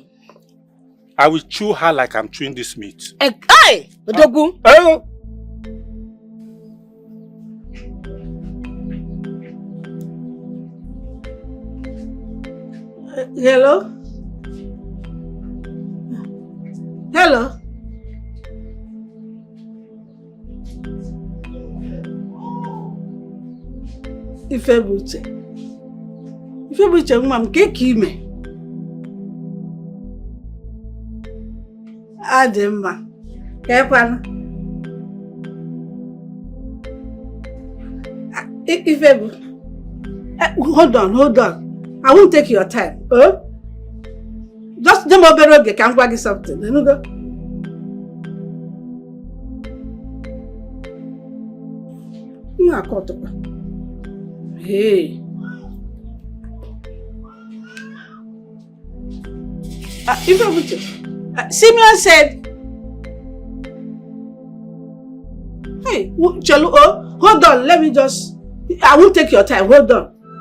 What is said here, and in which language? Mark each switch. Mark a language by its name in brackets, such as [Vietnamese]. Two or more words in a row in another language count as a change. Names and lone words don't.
[English] I will chew her like I'm chewing this meat. Hey, Odogu. Hello? Hello? [Igbo] Ife Buche nwa m ka ime? Adị mma. Ka ekwana? Ife [English] hold on. I won't take your time. [Igbo] Dem obere oge ka m gwa gị something. [English] You know? Hey. Simeon said, hey, Chelu, hold on, let me just, I won't take your time, hold on.